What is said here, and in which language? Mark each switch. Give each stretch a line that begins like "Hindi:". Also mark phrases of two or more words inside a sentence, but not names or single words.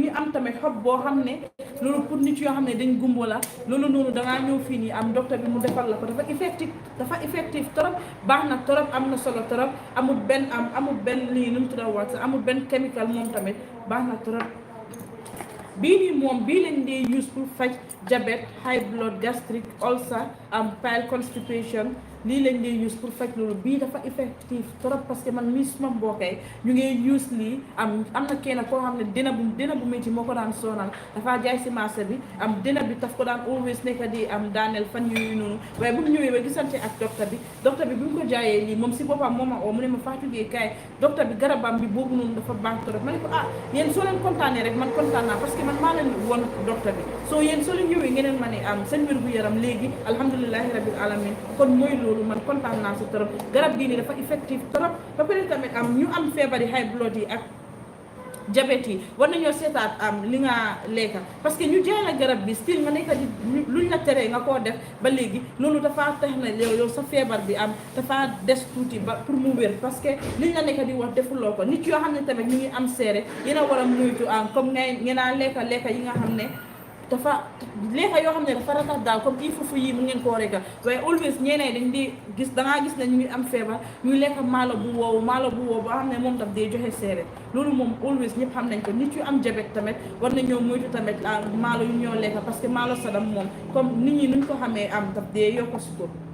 Wolof: ngi am tamit xob boo xam ne loolu pour nit yoo xam ne dañ gumbo la loolu noonu dangaa ñëw fii nii docteur bi mu defal la ko dafa effective trop baax na trop am na solo trop amul benn lii nu mu tudd wax amul benn chemical moom tamit baax na trop bii nii moom bii lañ dee use pour faj diabète
English: high blood gastric ulcer bile constipation
Wolof: lii lañ dee use pour faj loolu bii dafa effective trop parce que man mii suma mbokkee ñu ngi use lii am na kenn koo xam ne dina bu métti moo ko daan sonal dafa jaay si marché bi dina bi taf ko daan always nekk di daaneel fan yooyu noonu waaye bu mu ñëwee ba gisante ak docteur bi bi mu ko jaayee lii moom si boppam moo ma oo mu ne ma Fatou Gueye kaay docteur bi garabam bi boobu noonu dafa baax trop ma ne ko yéen soo leen kontaanee rek man kontaan naa parce que man maa leen woon docteur bi soo yéen soo leen ñëwee ngeen ma ne seen wér gu yaram léegi
Arabic: alhamdulilahi rabbil alamin
Wolof: kon mooy loolu man kontaan naa si trop garab bii nii dafa effective trop ba pare tamit ñu am feebari
English: high blood
Wolof: yi ak diabète yi war nañoo seetaat li nga lekka parce que ñu jaay la garab bi still nga nekk di luñ la teree nga koo def ba léegi loolu dafa tax na yow sa feebar bi dafa des tuuti ba pour mu wér parce que liñ la nekk di wax defuloo ko nit yoo xam ne tamit ñu ngi am seere yéen a war a moytu comme ngeen a lekka yi nga xam ne dafa lekka yoo xam ne dafa ratax daal comme i fufu yi mu ngeen koo rekka waaye always ñeneen dañ di gis dangaa gis ne ñu ngi am feebar ñuy lekk maalo bu woowu boo xam ne moom daf dee joxe seere loolu moom always ñëpp xam nañ ko nit yu am jabet tamit war nañoo moytu tamit maalo yu ñoo lekka parce que maalo sadam moom comme nit ñi nuñ ko xamee daf dee yokk sukkur